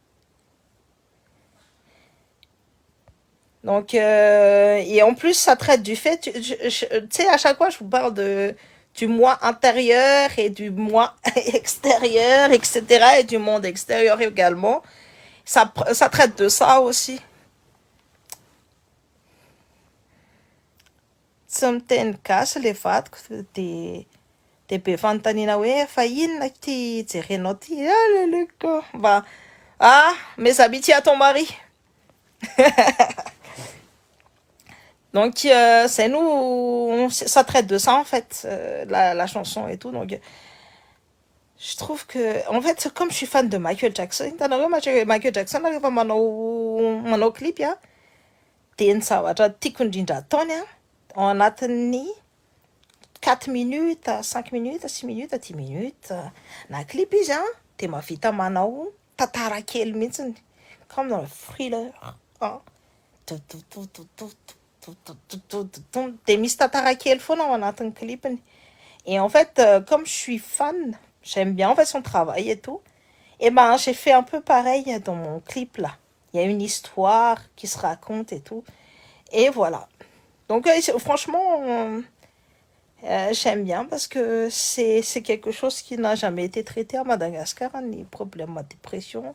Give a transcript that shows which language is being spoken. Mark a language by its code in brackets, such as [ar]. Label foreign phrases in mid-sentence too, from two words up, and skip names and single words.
[fr] Donc, et en plus, ça traite du fait, tu sais, à chaque fois, je vous parle du moi intérieur et du moi extérieur, etc., et du monde extérieur également. Ça traite de ça aussi. [mg] Tsy miteny gasy le vadiko de be fanontaniana hoe fa inona ty jerenao ty leleko mba [fr] mes habits à ton mari. Donc c'est nous, ça traite de ça en fait, la chanson et tout. Donc je trouve que en fait comme je suis fan de Michael Jackson, [mg] Michael Jackson rehefa manao clip dia ny zavatra tiako indrindra ataony ao anatin'ny 4 minutes, 5 minutes, 6 minutes, 10 minutes na clip izy dia mahavita manao tantara kely mihitsiny [fr] comme dans le thriller. [mg] Dia misy tantara kely foana ao anatin'ny clipiny. [fr] Et en fait, comme je suis fan, j'aime bien en fait son travail et tout. Et ben, j'ai fait un peu pareil dans mon clip là. Il y a une histoire qui se raconte et tout. Et voilà. Donc, franchement, j'aime bien parce que c'est quelque chose qui n'a jamais été traité à Madagascar, hein, les problèmes de dépression.